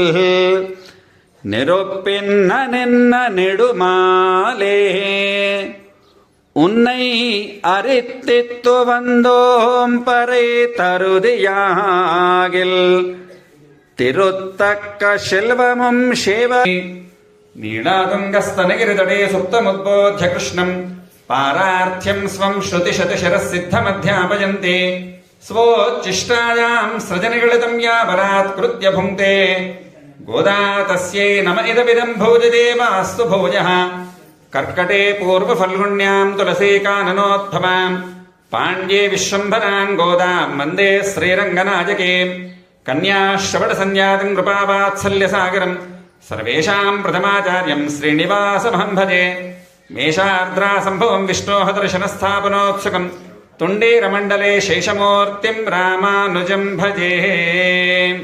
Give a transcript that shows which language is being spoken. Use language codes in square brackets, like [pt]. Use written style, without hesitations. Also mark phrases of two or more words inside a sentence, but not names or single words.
[ta] நெருப்பின்ன நின்ன நெடுமாலே உன்னை அரித்தித்து வந்தோம் பறை தருதியாகில் திருத்தக்க செல்வமும் சேவ नीलातुङ्गस्तनगिरितटे [sa] सुप्तमुद्बोध्य कृष्णम् पारार्थ्यम् स्वम् श्रुतिशतशिरःसिद्धमध्यापयन्ते स्वोच्छिष्टायाम् सृजनिगलितम् यावरात्कृत्य भुङ्क्ते गोदा तस्यै नम इदमिदम् भोजदेवास्तु भोजः कर्कटे पूर्वफल्गुण्याम् तुलसीकाननोद्भवाम् पाण्ड्ये विश्वम्भरान् गोदाम् वन्दे श्रीरङ्गनायके कन्याश्रवणसंज्ञातम् कृपावात्सल्यसागरम् सर्वेषां प्रथमाचार्यं श्रीनिवासमहं भजे मेषार्द्रासम्भवं विष्णोः दर्शनस्थापनोत्सुकं तुण्डीरमण्डले शेषमूर्तिं रामानुजं भजे।